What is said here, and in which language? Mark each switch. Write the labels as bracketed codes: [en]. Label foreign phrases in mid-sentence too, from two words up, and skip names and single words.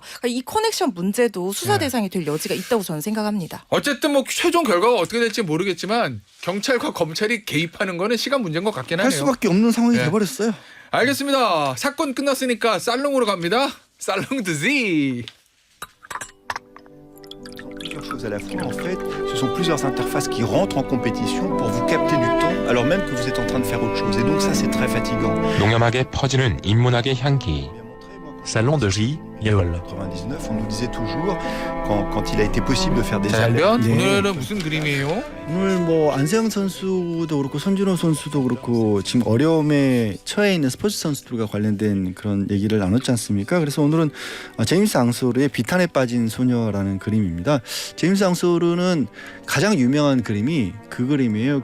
[ko] 그러니까 이 커넥션 문제도 수사 대상이 될 여지가 있다고 저는 생각합니다. 어쨌든 뭐 최종 결과가 어떻게 될지 모르겠지만 경찰과 검찰이 개입하는 거는 시간 문제인 것 같긴 할 하네요. 수밖에 없는 상황이 예. 돼버렸어요. 알겠습니다. 사건 끝났으니까 살롱으로 갑니다. 살롱 드지. [fr] Plusieurs choses à la fois, en fait, ce sont plusieurs interfaces qui rentrent en compétition pour vous capter du temps alors même que vous êtes en train de faire autre chose. Et donc ça, c'est très fatigant. [ko] 농염하게 퍼지는 인문학의 향기. Salon de J, Yeol. [fr] 99, on nous disait toujours, quand il a été possible de faire des alertes. [ko] 자연 네. 오늘은 무슨 그림이에요? 오늘 뭐 안세영 선수도 그렇고 손준호 선수도 그렇고 지금 어려움에 처해 있는 스포츠 선수들과 관련된 그런 얘기를 나눴지 않습니까? 그래서 오늘은 제임스 앙소르의 비탄에 빠진 소녀라는 그림입니다. 제임스 앙소르는 가장 유명한 그림이 그 그림이에요.